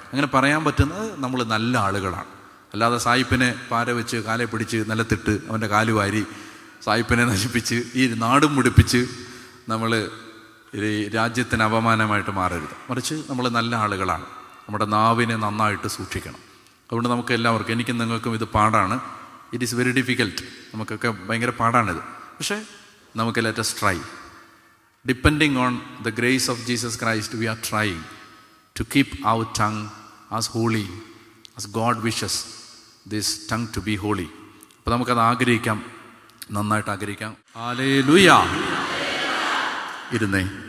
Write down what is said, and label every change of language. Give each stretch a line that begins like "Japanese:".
Malayalam: അങ്ങനെ പറയാൻ പറ്റുന്നത് നമ്മൾ നല്ല ആളുകളാണ്. അല്ലാതെ സായിപ്പിനെ പാര വെച്ച് കാലെ പിടിച്ച് നിലത്തിട്ട് അവൻ്റെ കാല് വാരി സായിപ്പിനെ നശിപ്പിച്ച് ഈ നാടും മുടിപ്പിച്ച് നമ്മൾ ഈ രാജ്യത്തിന് അപമാനമായിട്ട് മാറരുത്. മറിച്ച് നമ്മൾ നല്ല ആളുകളാണ്. നമ്മുടെ നാവിനെ നന്നായിട്ട് സൂക്ഷിക്കണം. അതുകൊണ്ട് നമുക്ക് എല്ലാവർക്കും, എനിക്കും നിങ്ങൾക്കും ഇത് പാടാണ്.
English: It is very difficult.
Malayalam: നമുക്കൊക്കെ ഭയങ്കര പാടാണിത്. പക്ഷേ നമുക്ക്
English: Let us try. Depending on the grace of Jesus Christ, we are trying to keep our tongue as holy as God wishes this tongue to be holy.
Malayalam: അപ്പോൾ നമുക്കത് ആഗ്രഹിക്കാം, നന്നായിട്ട് ആഗ്രഹിക്കാം. Hallelujah. ഇരുന്നേ.